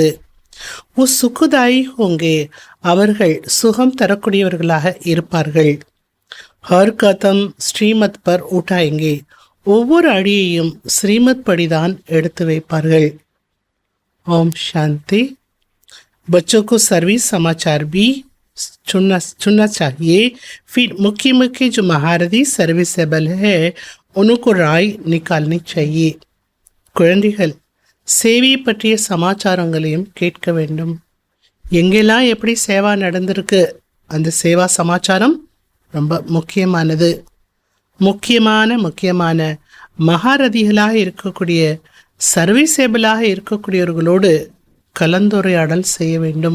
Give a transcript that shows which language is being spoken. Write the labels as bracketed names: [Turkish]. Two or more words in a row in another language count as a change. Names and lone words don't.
[Hindi] वो सुखदायी होंगे. [Tamil] அவர்கள் சுகம் தரக்கூடியவர்களாக இருப்பார்கள். [Hindi] हर कदम श्रीमत पर उठाएंगे. [Tamil] ஒவ்வொரு அடியையும் ஸ்ரீமத் படிதான் எடுத்து வைப்பார்கள். [Hindi] ओम शांति. बच्चों को सर्विस समाचार भी चुनना चाहिए. फिर मुख्य मुख्य जो महारथी सर्विसेबल है उनको राय निकालनी चाहिए. [Tamil] குழந்தைகள் சேவை பற்றிய சமாச்சாரங்களையும் கேட்க வேண்டும். எங்கெல்லாம் எப்படி சேவா நடந்திருக்கு அந்த சேவா சமாச்சாரம் ரொம்ப முக்கியமானது. முக்கியமான மகாரதிகளாக இருக்கக்கூடிய சர்வீசேபிளாக இருக்கக்கூடியவர்களோடு கலந்துரையாடல் செய்ய வேண்டும்.